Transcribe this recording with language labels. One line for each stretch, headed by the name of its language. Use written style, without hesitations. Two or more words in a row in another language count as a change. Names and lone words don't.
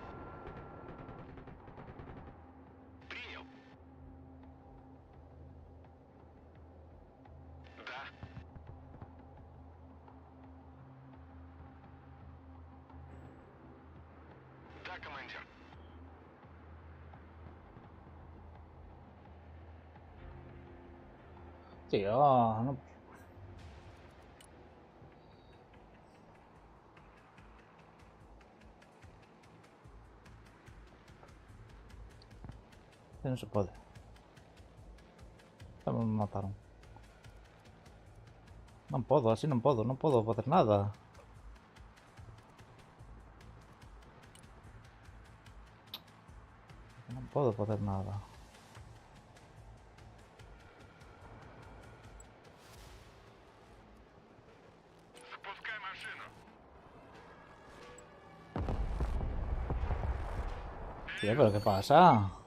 Russian: Принял. Да. Да, командир.
Spanish: Tío, no. No se puede. Me mataron. No puedo, así no puedo hacer nada. No puedo hacer nada.
Russian: Запускай машину.
Spanish: Tío, pero ¿qué pasa?